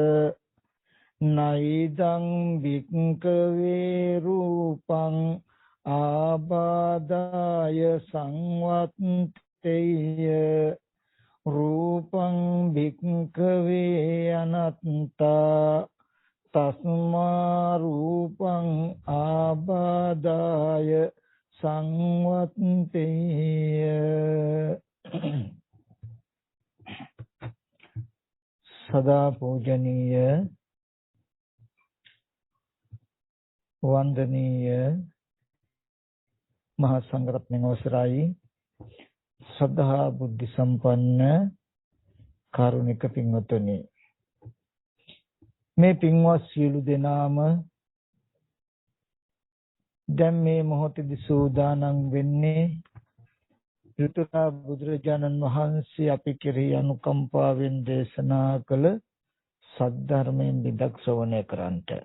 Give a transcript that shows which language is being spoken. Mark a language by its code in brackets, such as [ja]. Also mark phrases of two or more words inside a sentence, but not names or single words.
[pi] නයිදං වික්ඛවේ රූපං ආබාදාය සංවත්තේය රූපං වික්ඛවේ අනත්තා තස්මා රූපං ආබාදාය සංවත්තේය. [si] සදා පූජනීය වන්දනීය මහා සංඝරත්නයන් අවසරයි සද්ධා බුද්ධ සම්පන්න කාරුණික පින්වතුනි, මේ පින්වත් සියලු දෙනාම දැන් මේ මොහොතේදී සූදානම් වෙන්නේ ඍතුරා බුදුරජාණන් වහන්සේ අපි කෙරෙහි අනුකම්පාවෙන් දේශනා කළ සද්ධර්මයෙන් විදක් ශ්‍රවණය කරන්නට.